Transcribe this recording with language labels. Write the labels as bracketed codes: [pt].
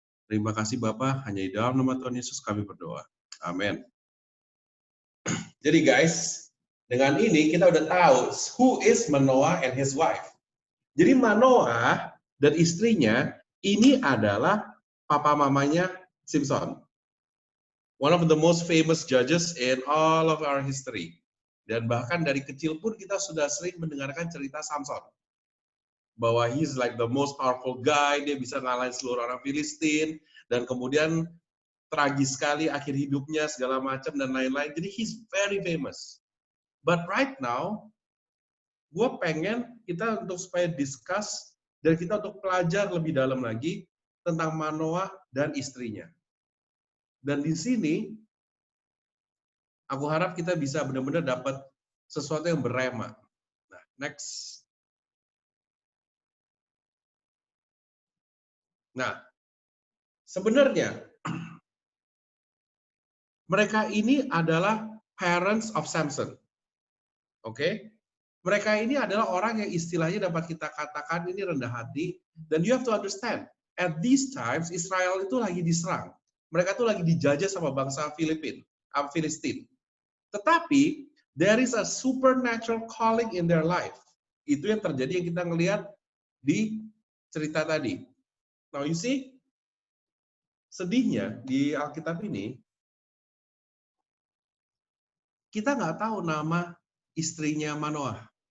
[id] Terima kasih Bapa, hanya di dalam nama Tuhan Yesus kami berdoa. Amin. Jadi guys, dengan ini kita udah tahu [en] who is Manoah and his wife. [id] Jadi Manoah dan istrinya ini adalah papa mamanya Simson. [en] One of the most famous judges in all of our history. [id] Dan bahkan dari kecil pun kita sudah sering mendengarkan cerita Samson. Bahwa [en] he's like the most powerful guy, [id] dia bisa ngalahin seluruh orang Filistin, dan kemudian tragis sekali akhir hidupnya, segala macam, dan lain-lain. Jadi [en] he's very famous. But right now, [id] gue pengen kita untuk supaya discuss, dan kita untuk pelajar lebih dalam lagi tentang Manoah dan istrinya. Dan di sini, aku harap kita bisa benar-benar dapat sesuatu yang berema. Nah, next. Nah, sebenarnya mereka ini adalah [en] parents of Samson. [id] Oke? Mereka ini adalah orang yang istilahnya dapat kita katakan ini rendah hati. [en] Dan you have to understand, at these times Israel [id] itu lagi diserang. Mereka tuh lagi dijajah sama bangsa Filistin. [en] Tetapi there is a supernatural calling in their life. [id] Itu yang terjadi yang kita ngelihat di cerita tadi. [en] Now you see, [id] sedihnya di Alkitab ini, kita nggak tahu nama istrinya Manoah.